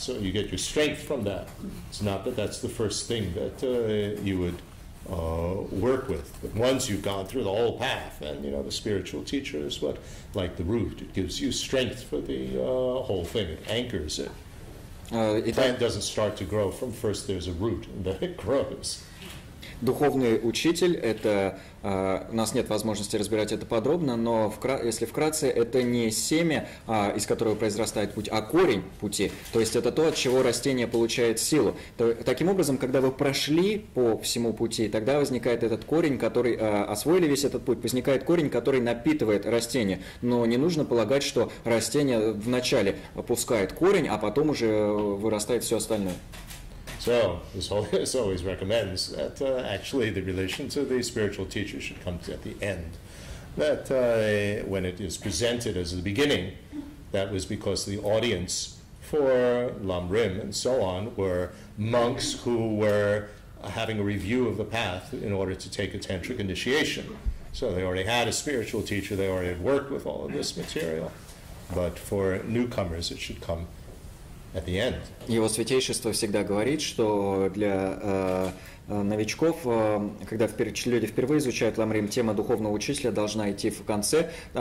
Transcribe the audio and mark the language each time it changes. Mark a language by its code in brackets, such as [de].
[en] So you get your strength from that. It's not that that's the first thing that you would work with. But once you've gone through the whole path, and the spiritual teacher is like the root. It gives you strength for the whole thing. It anchors it. Plant doesn't start to grow from first there's a root and then it grows. [ru] Духовный учитель, это, у нас нет возможности разбирать это подробно, но если вкратце, это не семя, из которого произрастает путь, а корень пути. То есть это то, от чего растение получает силу. Таким образом, когда вы прошли по всему пути, тогда возникает этот корень, который, освоили весь этот путь, возникает корень, который напитывает растение. Но не нужно полагать, что растение вначале опускает корень, а потом уже вырастает все остальное. [en] So, this always recommends that actually the relation to the spiritual teacher should come at the end. That when it is presented as the beginning, that was because the audience for Lamrim and so on were monks who were having a review of the path in order to take a tantric initiation. So they already had a spiritual teacher, they already had worked with all of this material. But for newcomers, it should come at the end. [ru] Его святейшество всегда говорит, что для новичков, когда люди впервые изучают ламрим, тема духовного учителя должна идти в конце.